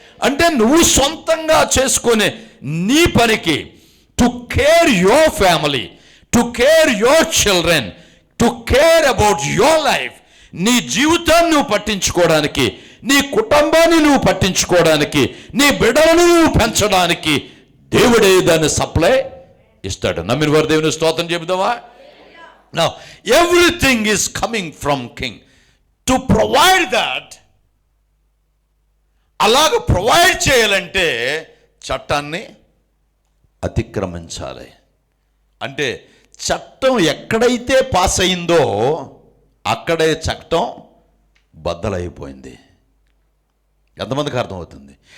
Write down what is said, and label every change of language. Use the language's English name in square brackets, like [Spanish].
[Telugu] అంటే నువ్వు సొంతంగా చేసుకునే నీ పనికి, [English] to care your family, to care your children, to care about your life, [Telugu] నీ జీవితాన్ని నువ్వు పట్టించుకోవడానికి, నీ కుటుంబాన్ని నువ్వు పట్టించుకోవడానికి, నీ బిడ్డలను నువ్వు పెంచడానికి దేవుడే దాన్ని సప్లై ఇస్తాడు. నమ్మిన వారు దేవుని స్తోత్రం చెబుదామా? [English] Now everything is coming from king to provide that. [Telugu] అలాగ ప్రొవైడ్ చేయాలంటే చట్టాన్ని అతిక్రమించాలి. అంటే చట్టం ఎక్కడైతే పాస్ అయిందో అక్కడే చట్టం బద్దలైపోయింది. ఎంతమందికి అర్థమవుతుంది?